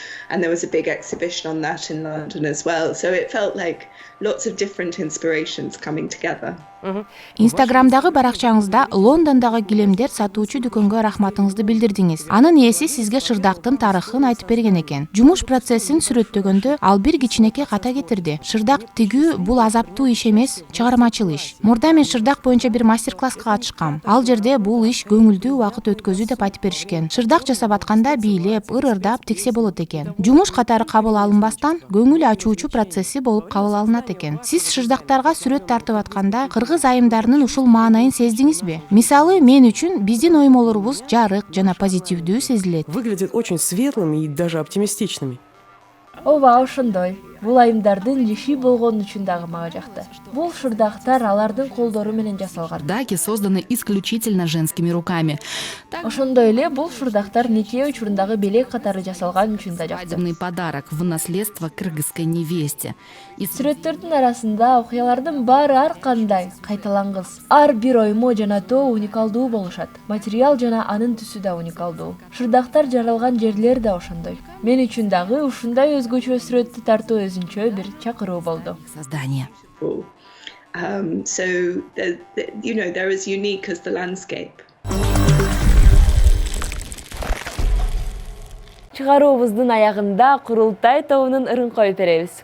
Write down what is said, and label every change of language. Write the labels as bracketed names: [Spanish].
[English] and there was a big exhibition on that in London as well. So it felt like lots of different inspirations coming together. [Kyrgyz] Инстаграмдагы баракчаңызда Лондондогу килемдер сатуучу дүкөнгө рахматыңызды билдирдиңиз. Анын ээси сизге шырдактын тарыхын айтып берген экен. Жумуш процессин сүрөттөгөндө ал бир кичинекей ката кетирди. Шырдак тигүү бул азаптуу иш эмес, чыгармачыл иш. Мурда мен шырдак боюнча бир мастер-класска катышкам. Ал жерде бул иш көңүлдүү убакыт өткөзүү деп айтып беришкен. Шырдак жасап атканда бийлеп, ырырдап тиксе болот экен. Жумуш катары кабыл алынбастан көңүл ачуучу процесси болуп кабыл алынат экен. Сиз шырдактарга сүрөт тартып атканда кыргыз айымдарынын ушул маанайын сездиңизби? Мисалы, мен үчүн биздин оймолорубуз жарык жана позитивдүү сезилет. [Russian] Выглядят очень светлыми и даже оптимистичными. [Kyrgyz] Ооба, ошондой. Бул айымдардын жиши болгон үчүн дагы мага жакты. Бул шырдактар алардын колдору менен жасалган. [Russian] Шырдаки созданы исключительно женскими руками. [Kyrgyz] Ошондой эле бул шырдактар нике учурундагы белек катары жасалган үчүн да жакты. [Russian] Свадебный подарок в наследство кыргызской невесте. [Kyrgyz] Сүрөттөрдүн арасында окуялардын баары ар кандай кайталангыс. Ар бир оймо жана тоо уникалдуу болушат. Материал жана анын түсү да уникалдуу. Шырдактар жаралган жерлер да ошондой. Мен үчүн дагы ушундай өзгөчө сүрөттү тартуу өзүнчө бир чакыруу болду. [Russian] Создание. [English] So, they're as unique as the landscape. [Kyrgyz] Чыгаруубуздун аягында Курултай тобунун ырын коюп беребиз.